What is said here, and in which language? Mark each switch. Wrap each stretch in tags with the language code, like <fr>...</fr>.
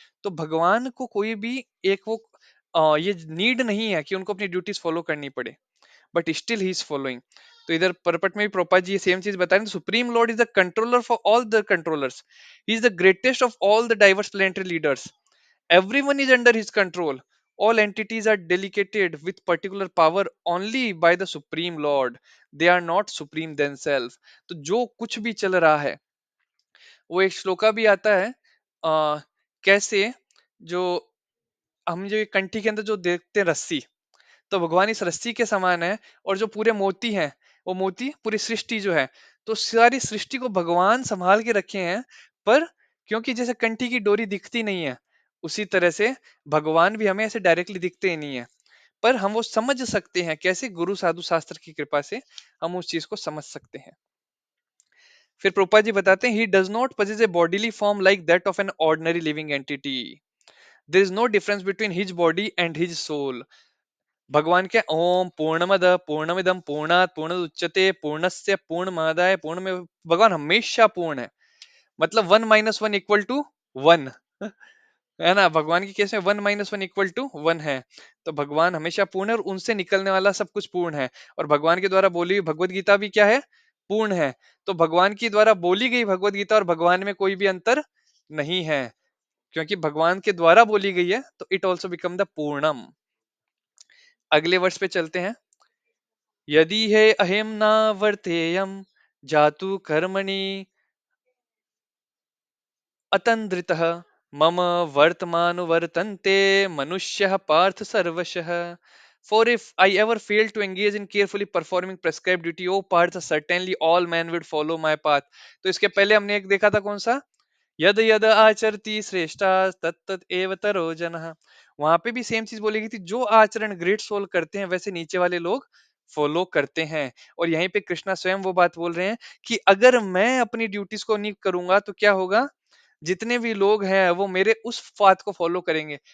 <hi>तो भगवान को कोई भी एक वो ये नीड नहीं है कि उनको अपनी ड्यूटीज फॉलो करनी पड़े,</hi> <en>But still he is following.</en> <hi>तो इधर परपट में भी प्रोपा जी सेम चीज बता रहे हैं।</hi> <en>Supreme lord is the controller for all the controllers, he is the greatest of all the diverse planetary leaders. Everyone is under his control. All entities are delegated with particular power only by the Supreme Lord. They are not supreme themselves.</en> <hi>तो जो कुछ भी चल रहा है, वो एक श्लोका भी आता है। कैसे जो हम जो ये कंठी के अंदर जो देखते हैं रस्सी, तो भगवान इस रस्सी के समान है। और जो पूरे मोती हैं, वो मोती पूरी सृष्टि जो है, तो सारी सृष्टि को भगवान संभाल के रखे हैं। पर क्योंकि जैसे कंठी की डोरी दिखती नहीं है, उसी तरह से भगवान भी हमें ऐसे डायरेक्टली दिखते ही नहीं है। पर हम वो समझ सकते हैं कैसे, गुरु साधु शास्त्र की कृपा से हम उस चीज को समझ सकते हैं। फिर प्रभुपाद जी बताते हैं,</hi> <en>He does not possess a bodily form like that of an ordinary living entity. There is no difference between his body and his soul.</en> <sa>भगवान के ओम पूर्णमद पूर्णमिदम पूर्णात पूर्णमुदच्यते पूर्णस्य पूर्णमादाय पूर्ण,</sa> <hi>भगवान हमेशा पूर्ण है। मतलब 1 - 1 = 1, है ना, भगवान की केस में 1 - 1 = 1 है। तो भगवान हमेशा पूर्ण है और उनसे निकलने वाला सब कुछ पूर्ण है। और भगवान के द्वारा बोली हुई भगवत गीता भी क्या है, पूर्ण है। तो भगवान की द्वारा बोली गई भगवत गीता और भगवान में कोई भी अंतर नहीं है, क्योंकि भगवान के द्वारा बोली गई है, तो</hi> <en>It also become the पूर्णम।</en> <hi>अगले वर्ष पे चलते हैं।</hi> <sa>यदि है अहिम ना वर्तेयम जातु कर्मणि अतंद्रितः मम वर्तमान वर्तन्ते मनुष्य पार्थ सर्वशः।</sa> <en>For if I ever fail to engage in carefully performing prescribed duty, O Partha, certainly all men would follow my path.</en> <hi>तो इसके पहले हमने एक देखा था कौन सा,</hi> <sa>यद यद आचरती श्रेष्ठा तत्त एव तरो जनः।</sa> <hi>वहां पे भी सेम चीज बोली गई थी, जो आचरण ग्रेट सोल करते हैं वैसे नीचे वाले लोग फॉलो करते हैं। और यहीं पे कृष्णा स्वयं वो बात बोल रहे हैं कि अगर मैं अपनी ड्यूटीज को नहीं करूंगा तो क्या होगा, जितने भी लोग हैं वो मेरे उस पाथ को फॉलो करेंगे।</hi>